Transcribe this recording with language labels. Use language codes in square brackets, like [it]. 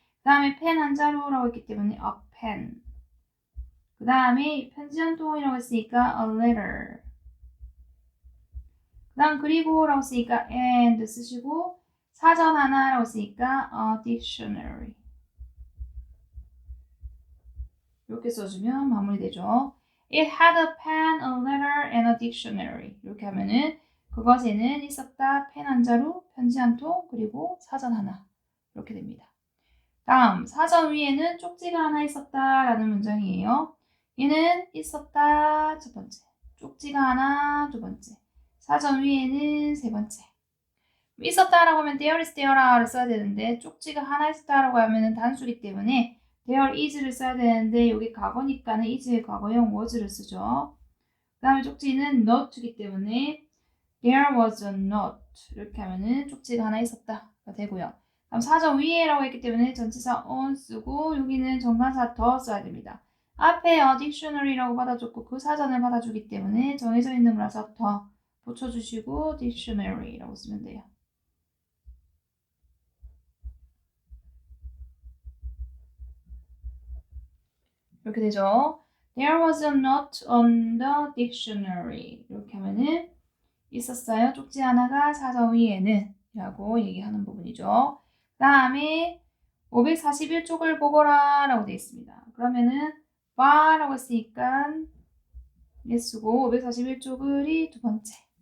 [ko] 그 다음에 펜 한 자루라고 했기 때문에 [en] a pen. [ko] 그 다음에 편지 한 통이라고 했으니까 [en] a letter. [ko] 그 다음 그리고라고 했으니까 and 쓰시고 사전 하나라고 했으니까 [en] a dictionary. [ko] 이렇게 써주면 마무리되죠. [en] It had a pen, a letter, and a dictionary. [ko] 이렇게 하면은 그것에는 있었다. 펜 한 자루, 편지 한 통, 그리고 사전 하나. 이렇게 됩니다. 다음, 사전 위에는 쪽지가 하나 있었다라는 문장이에요. 얘는 있었다. 첫 번째. 쪽지가 하나. 두 번째. 사전 위에는 세 번째. 있었다라고 하면 [en] there is [ko] there를 써야 되는데 쪽지가 하나 있었다라고 하면은 단수기 때문에 there is를 써야 되는데 여기 과거니까는 is의 과거형 was를 쓰죠. 그 다음에 쪽지는 not이기 때문에 [en] there was a note [ko] 이렇게 하면은 쪽지가 하나 있었다가 되고요. 다음 사전 위에라고 했기 때문에 전치사 on 쓰고 여기는 정관사 더 써야 됩니다. 앞에 [en] a dictionary [ko] 라고 받아줬고 그 사전을 받아주기 때문에 정해져 있는 거라서 더 붙여주시고 dictionary라고 쓰면 돼요. 이렇게 되죠. [en] There was a note on the dictionary. [ko] 이렇게 하면은 있었어요. 쪽지 하나가 사전 위에는 라고 얘기하는 부분이죠. 그 다음에 541쪽을 보거라 라고 되어 있습니다. 그러면은 바라고 했으니까 예쓰고 541쪽을이 두 번째.